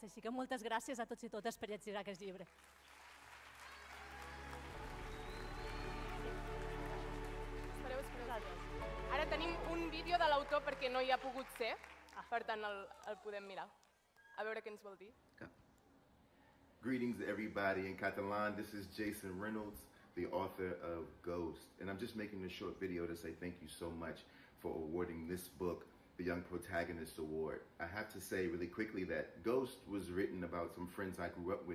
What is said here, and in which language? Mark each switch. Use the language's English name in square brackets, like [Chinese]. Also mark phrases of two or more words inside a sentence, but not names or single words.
[Catalan] Així que moltes gràcies a tots i totes per llegir aquest llibre. Espereu. Ara tenim un vídeo de l'autor perquè no hi ha pogut ser, per tant el podem mirar. A veure què ens vol dir. [English] Greetings to everybody in Catalan. This is Jason Reynolds, the author of Ghost. And I'm just making a short video to say thank you so much for awarding this book the Young Protagonist Award. I have to say really quickly that Ghost was written about some friends I grew up with.